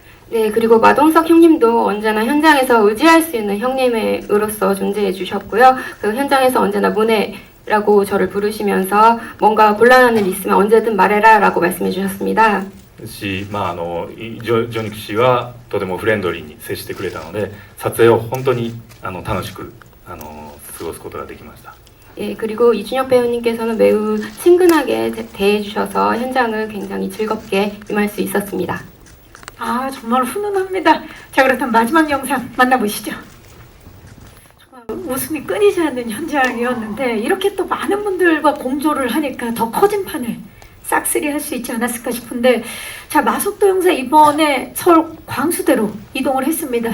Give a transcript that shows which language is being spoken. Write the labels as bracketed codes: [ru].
[ko] 네, 그리고 마동석 형님도 언제나 현장에서 의지할 수 있는 형님으로서 존재해 주셨고요. 그 현장에서 언제나 문혜라고 저를 부르시면서 뭔가 곤란한 일 있으면 언제든 말해라 라고 말씀해 주셨습니다. [ja] し、ジョニク氏はとてもフレンドリーに接してくれたので撮影を本当に楽しく過ごすことができました。 [ko] 예, 그리고 이준혁 배우님께서는 매우 친근하게 대해 주셔서 현장을 굉장히 즐겁게 임할 수 있었습니다. 아, 정말 훈훈합니다. 자, 그렇다면 마지막 영상 만나보시죠. 정말 웃음이 끊이지 않는 현장이었는데 이렇게 또 많은 분들과 공조를 하니까 더 커진 판을 싹쓸이 할 수 있지 않았을까 싶은데 자, 마석도 형사 이번에 서울 광수대로 이동을 했습니다.